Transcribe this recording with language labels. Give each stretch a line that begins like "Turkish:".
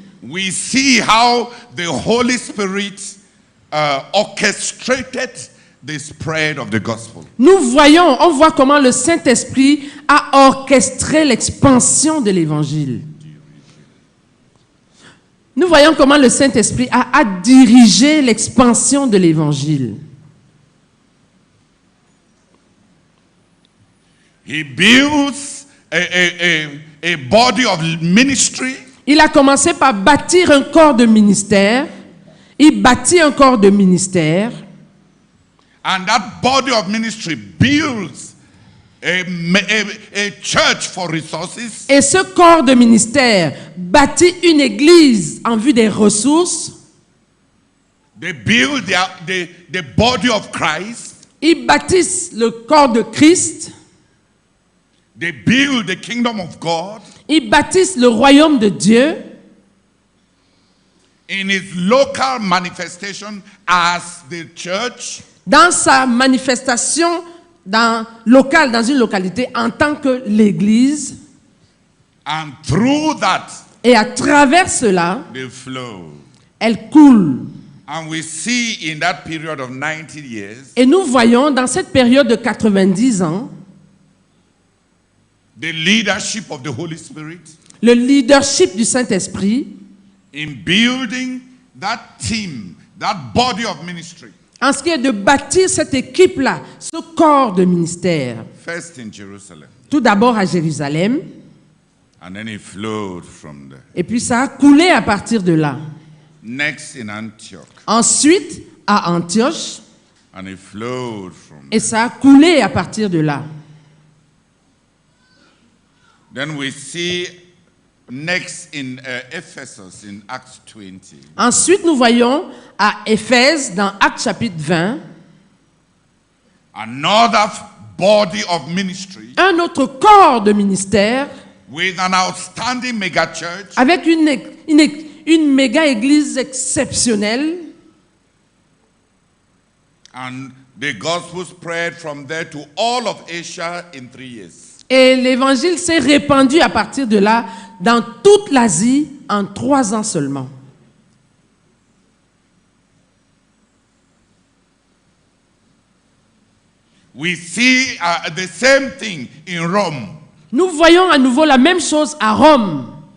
English: we see how the Holy Spirit orchestrated the spread of the gospel.
French: on voit comment le Saint-Esprit a orchestré l'expansion de l'Évangile. Nous voyons comment le Saint-Esprit a dirigé l'expansion de l'Évangile.
English: He builds a body of ministry.
French: Il a commencé par bâtir un corps de ministère. Il bâtit un corps de ministère.
English: And that body of ministry builds a church for resources.
French: Et ce corps de ministère bâtit une église en vue des ressources.
English: They build the body of Christ.
French: Ils bâtissent le corps de Christ.
English: They build the kingdom of God.
French: Ils bâtissent le royaume de Dieu.
English: In its local manifestation as the church.
French: Dans sa manifestation dans une localité en tant que l'église.
English: And through that,
French: et à travers cela,
English: they flow.
French: Elle coule.
English: And we see in that period of 90 years,
French: et nous voyons dans cette période de 90 ans,
English: the leadership of the Holy Spirit,
French: le leadership du Saint-Esprit,
English: in building that team, that body of ministry.
French: En ce qui est de bâtir cette équipe-là, ce corps de ministère.
English: First in Jerusalem.
French: Tout d'abord à Jérusalem.
English: And then it flowed from there.
French: Et puis ça a coulé à partir de là.
English: Next in Antioch.
French: Ensuite à Antioche.
English: And it flowed from there.
French: Et ça a coulé à partir de là.
English: Then we see next in Ephesus in Acts 20.
French: Ensuite, nous voyons à Éphèse dans Actes chapitre 20.
English: Another body of ministry
French: un autre corps de ministère
English: with an outstanding mega church
French: avec une méga église exceptionnelle.
English: and the gospel spread from there to all of Asia in 3 years.
French: Et l'évangile s'est répandu à partir de là dans toute l'Asie en 3 ans seulement.
English: We see the same thing in Rome.
French: Nous voyons à nouveau la même chose à Rome.